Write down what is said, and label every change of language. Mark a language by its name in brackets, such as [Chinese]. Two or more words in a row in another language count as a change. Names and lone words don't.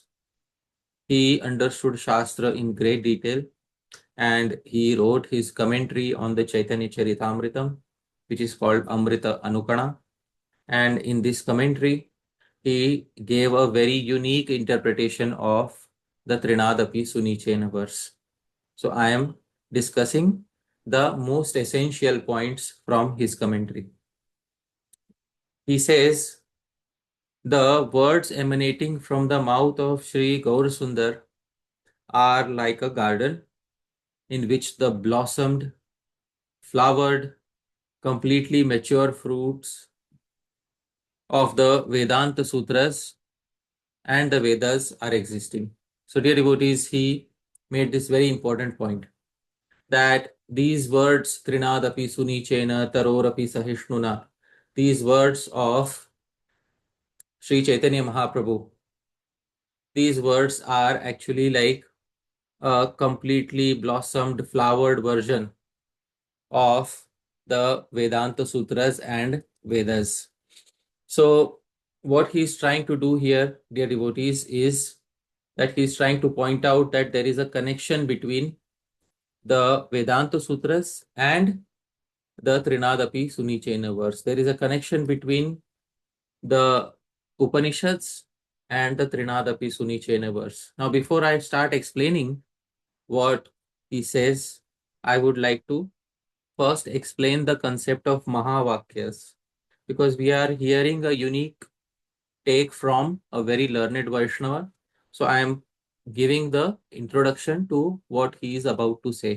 [English] He understood Shastra in great detail, and he wrote his commentary on the Chaitanya Charitamritam, which is called Amrita Anukana. And in this commentary, he gave a very unique interpretation of the [Sanskrit] tṛṇād api sunīcena [English] verse. So I am discussing the most essential points from his commentary. He says, the words emanating from the mouth of Shri Gaurasundar are like a garden in which the blossomed, flowered, completely mature fruits of the Vedanta Sutras and the Vedas are existing. So, dear devotees, he made this very important point that these words, [Sanskrit] tṛṇād api sunīcena, taror api sahiṣṇunā, [English] these words of Sri Chaitanya Mahaprabhu, these words are actually like a completely blossomed, flowered version of the Vedanta Sutras and Vedas. So, what he's trying to do here, dear devotees, is that he's trying to point out that there is a connection between the Vedanta Sutras and the [Sanskrit] tṛṇād api sunīcena [English] verse. There is a connection between the Upanishads and the [Sanskrit] tṛṇād api sunīcena [English] verse. Now, before I start explaining what he says, I would like to first explain the concept of Mahavakyas, because we are hearing a unique take from a very learned Vaishnava. So I am giving the introduction to what he is about to say.